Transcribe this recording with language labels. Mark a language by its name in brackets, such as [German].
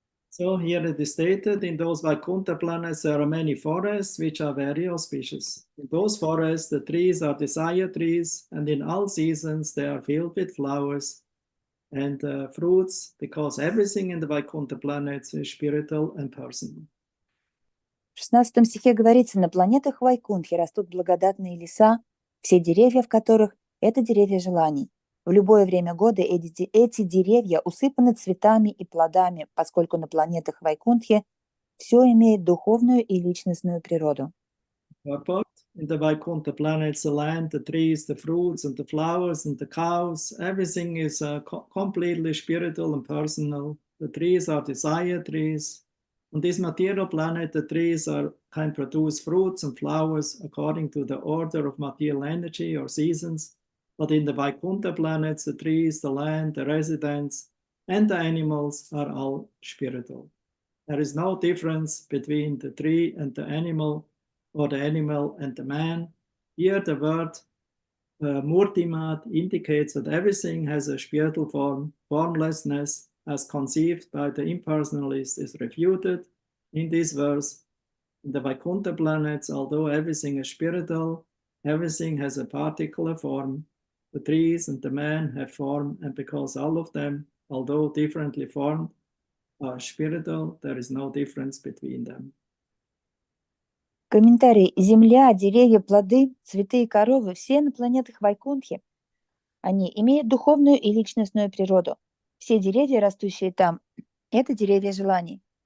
[English] So here it is stated, in those Vaikuntha planets there are many forests which are very auspicious. In those forests the trees are desire trees, and in all seasons they are filled with flowers and fruits, because everything in the Vaikuntha planets is spiritual and personal. [Russian] В 16 стихе говорится: на планетах Вайкунтхи растут благодатные леса, все деревья в которых – это деревья желаний. В любое время года эти деревья усыпаны цветами и плодами, поскольку на планетах Вайкунтхи все имеет духовную и личностную природу. [English] Purport. In the Vaikuntha planets, the land, the trees, the fruits, and the flowers, and the cows, everything is completely spiritual and personal. The trees are desire trees. On this material planet, the trees can produce fruits and flowers according to the order of material energy or seasons. But in the Vaikuntha planets, the trees, the land, the residents, and the animals are all spiritual. There is no difference between the tree and the animal, or the animal and the man. Here the word Murtimat indicates that everything has a spiritual form. Formlessness as conceived by the impersonalist is refuted in this verse. In the Vaikuntha planets, although everything is spiritual, everything has a particular form. The trees and the man have form, and because all of them, although differently formed, are spiritual, there is no difference between them. [Russian] Комментарий. Земля, деревья, плоды, цветы и коровы – все на планетах Вайкунтхи. Они имеют духовную и личностную природу. Все деревья, растущие там, это деревья желаний.